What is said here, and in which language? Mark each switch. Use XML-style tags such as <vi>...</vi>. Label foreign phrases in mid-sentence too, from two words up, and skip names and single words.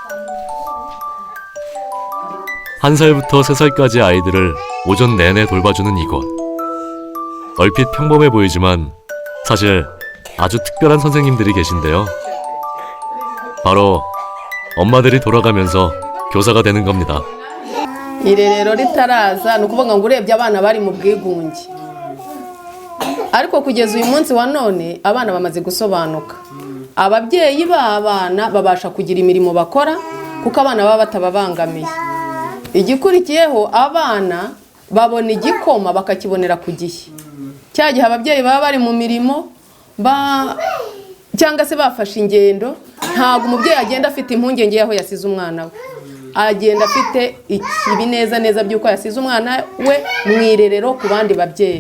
<ko>1살부터 3살까지 아이들을 오전 내내 돌봐주는 이곳. 얼핏 평범해 보이지만 사실 아주 특별한 선생님들이 계신데요. 바로 엄마들이 돌아가면서 교사가 되는 겁니다.</ko> <rw>irerero ritaraza ni ukuvuga ngo urebye abana bari mu bwigunge ariko kugeza uyu munsi wa none abana bamaze gusobanuka ababyeyi b'abana babasha kugira imirimo bakora kuko abana baba batababangamiye igikurikiyeho abana babona igikoma bakakibonera ku gihe cya gihe ababyeyi baba bari mu mirimo cyangwa se bafashe ingendo ntabwo umubyeyi agenda afite impungenge y'aho yasize umwana we agenda afite ikibi neza neza by'uko yasize umwana we mu irerero ku bandi babyeyi.</rw>